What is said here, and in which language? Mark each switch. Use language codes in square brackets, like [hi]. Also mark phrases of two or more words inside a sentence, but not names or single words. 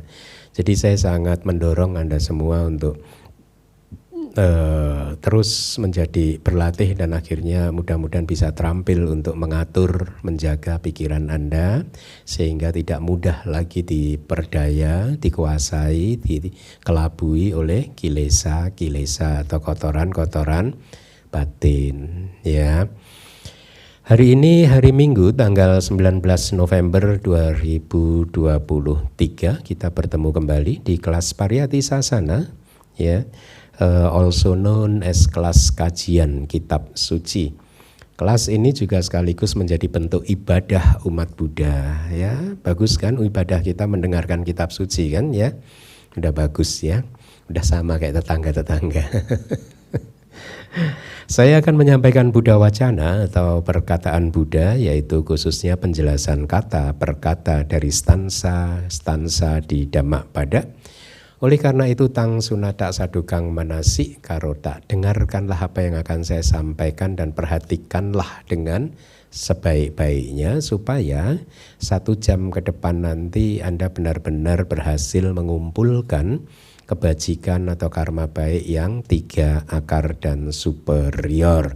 [id] Jadi saya sangat mendorong Anda semua untuk terus menjadi berlatih dan akhirnya mudah-mudahan bisa terampil untuk mengatur, menjaga pikiran Anda sehingga tidak mudah lagi diperdaya, dikuasai, dikelabui oleh kilesa atau kotoran-kotoran batin ya. Hari ini hari Minggu tanggal 19 November 2023 kita bertemu kembali di kelas Pariyati Sasana ya. [en] Also known as [id] kelas kajian kitab suci. Kelas ini juga sekaligus menjadi bentuk ibadah umat Buddha ya. Bagus kan ibadah kita mendengarkan kitab suci kan ya. Udah bagus ya. Udah sama kayak tetangga-tetangga. Saya akan menyampaikan [pi] Buddha Wacana [id] atau perkataan Buddha, yaitu khususnya penjelasan kata per kata dari stansa di Dhammapada. Oleh karena itu [pi] tang sunata sadukang manasi karota, [id] dengarkanlah apa yang akan saya sampaikan dan perhatikanlah dengan sebaik-baiknya supaya 1 jam ke depan nanti Anda benar-benar berhasil mengumpulkan kebajikan atau karma baik yang 3 akar dan superior.